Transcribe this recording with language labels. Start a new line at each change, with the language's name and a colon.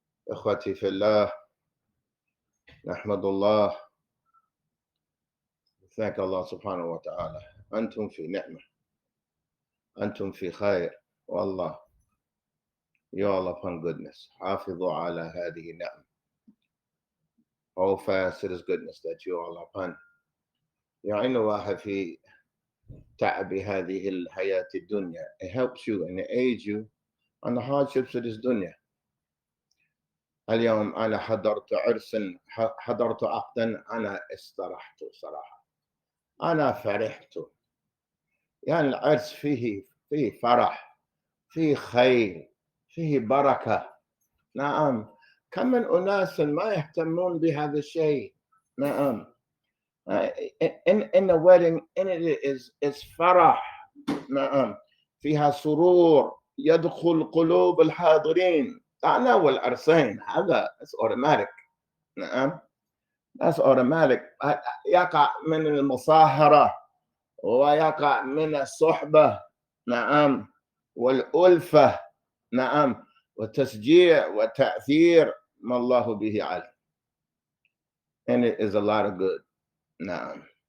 Arabic: إخوتي في الله، نحمد الله.
English: Thank Allah subhanahu wa ta'ala.
Arabic: أنتم في نعمة، أنتم في خير، والله
English: you all upon goodness.
Arabic: حافظوا على هذه النعمة.
English: Hold fast to this goodness that you all upon.
Arabic: يعين واحد في تعب هذه الحياة الدنيا.
English: It helps you and it aids you on the hardships of this dunya.
Arabic: اليوم أنا حضرت عرسا، حضرت عقدا، أنا استرحت صراحة، أنا فرحت. يعني العرس فيه فرح، فيه خير، فيه بركة. نعم، كم من أناس ما يهتمون بهذا الشيء. نعم.
English: In the wedding, in it is فرح.
Arabic: نعم، فيها سرور يدخل قلوب الحاضرين. تناول العرسين هذا
English: that's automatic.
Arabic: نعم،
English: that's automatic.
Arabic: يقع من المصاهرة ويقع من الصحبة. نعم، والألفة. نعم، والتشجيع والتأثير ما الله به عليم.
English: And it is a lot of good.
Arabic: نعم.